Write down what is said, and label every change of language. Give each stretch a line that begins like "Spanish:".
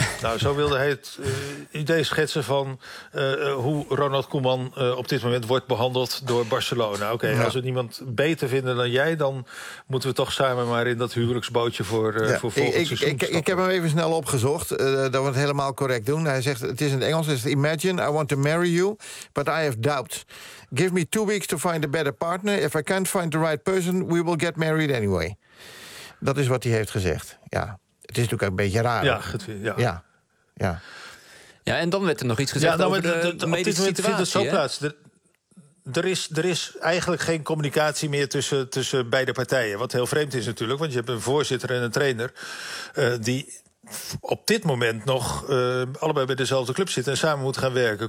Dutch: Nou, zo wilde hij het idee schetsen van hoe Ronald Koeman op dit moment wordt behandeld door Barcelona. Oké, ja. Als we niemand beter vinden dan jij, dan moeten we toch samen maar in dat huwelijksbootje voor volgend seizoen stappen. Ik heb hem even snel opgezocht, dat we het helemaal correct doen. Hij zegt, het is in het Engels, is
English: imagine I want to marry you, but I have doubts. Give me 2 weeks to find a better partner. If I can't find the right person, we will get married anyway.
Dutch: Dat is wat hij heeft gezegd, ja. Het is natuurlijk een beetje raar. Ja, en dan werd er nog iets gezegd over de medische situatie. Vindt het zo plaats. Er is eigenlijk geen communicatie meer tussen beide partijen. Wat heel vreemd is natuurlijk, want je hebt een voorzitter en een trainer die op dit moment nog allebei bij dezelfde club zitten en samen moeten gaan werken.